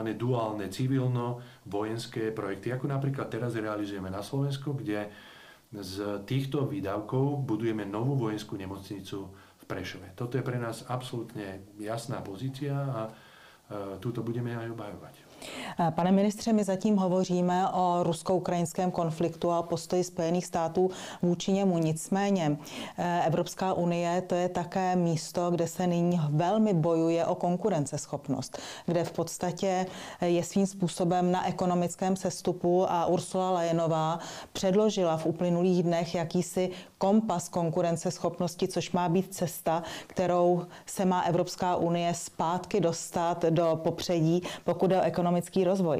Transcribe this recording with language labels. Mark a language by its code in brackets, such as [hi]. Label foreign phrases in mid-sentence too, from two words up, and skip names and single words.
[sk] Duálne civilno-vojenské projekty, ako napríklad teraz realizujeme na Slovensku, kde z týchto výdavkov budujeme novú vojenskú nemocnicu v Prešove. Toto je pre nás absolútne jasná pozícia a túto budeme aj obhajovať. [cs] Pane ministře, my zatím hovoříme o rusko-ukrajinském konfliktu a postoji Spojených států vůči němu. Nicméně Evropská unie to je také místo, kde se nyní velmi bojuje o konkurenceschopnost, kde v podstatě je svým způsobem na ekonomickém sestupu a Ursula Leyenová předložila v uplynulých dnech jakýsi kompas konkurenceschopnosti, což má být cesta, kterou se má Evropská unie zpátky dostat do popředí, pokud je o ekonomický rozvoj.